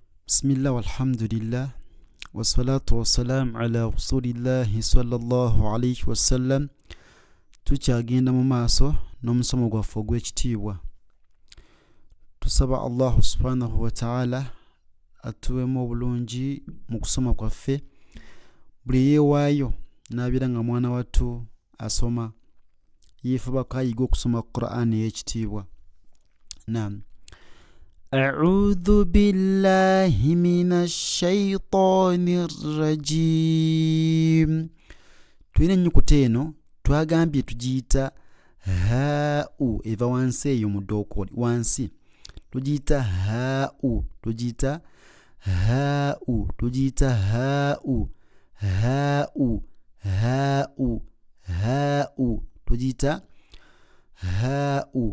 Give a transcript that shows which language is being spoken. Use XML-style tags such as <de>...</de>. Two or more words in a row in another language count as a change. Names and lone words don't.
<ar>بسم الله والحمد لله والصلاة والسلام على رسول الله صلى الله عليه وسلم.</ar> <lg>tukyagenda mu maaso n'omusomo gwaffe ogw'ekitiibwa. Tusaba</lg> <ar>الله سبحانه وتعالى</ar> <lg>atuwemu obulungi mu kusoma kwaffe. Buli yeewaayo n'abeera nga mwana wattu asoma yeefuba kayiga okusoma Qur'an y'ekitiibwa. Naam.</lg> <ar>أعوذ بالله من الشيطان الرجيم.</ar> <lg>Tulina ennyukuta eno twagambye tugiyita haa'u eva wansi eyo mu ddookoli wansi. Tugiyita haa'u, tugiyita haa'u, tugiyita haa'u, haa'u, haa'u, haa'u, tugiyita haa'u.</lg>